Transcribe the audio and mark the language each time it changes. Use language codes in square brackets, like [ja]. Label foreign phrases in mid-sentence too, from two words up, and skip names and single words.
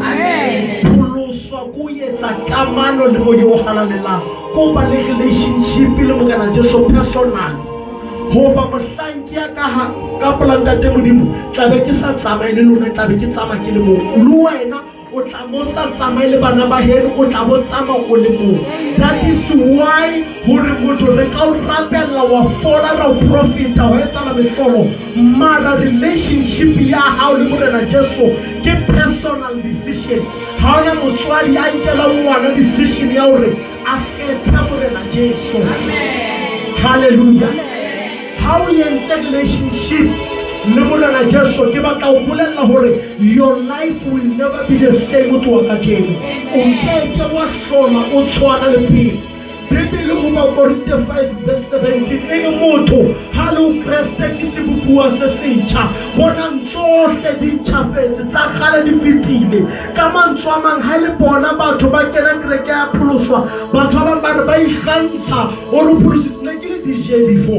[st] Pholoswa ko etsa kamano le mo yo halalelang, ko ba le relationship le Morena Jesu personal. Hoba mohlanki ya ka ntate Modimo tlabe ke sa tsamaye le lona, tlabe ke tsamaya ke le mo. Le wena o tla mo sa tsamaye le bana ba heno, o tla bo tsamaya o le mo. [en] That is why [st] hore motho re ka o rapella wa fola ra o profita ho etsala mehlolo. Mara relationship ya hao le Morena Jesu ke [en] personal decision. [st] Ha ona motswadi a nkela ngwana decision ya hore a kgethe Morena Jesu. [en] Amen. Hallelujah. How you enter relationship [st] le Morena Jesu, ke batla ho bolella hore [en] your life will never be the same with [st] wa kajeno. O keke wa hlola o tshwana le pele. Bibele ho ba Korinte 5:17 e motho ha le o Kriste ke sebopuwa se setjha. Bona ntsohle di ntjhafetse tsa kgale di fetile. Ka mantswe a mang ha le bona batho ba kena kereke ya pholoswa, batho ba bang ba ikgantsha o re pholositswe ne ke le DJ before.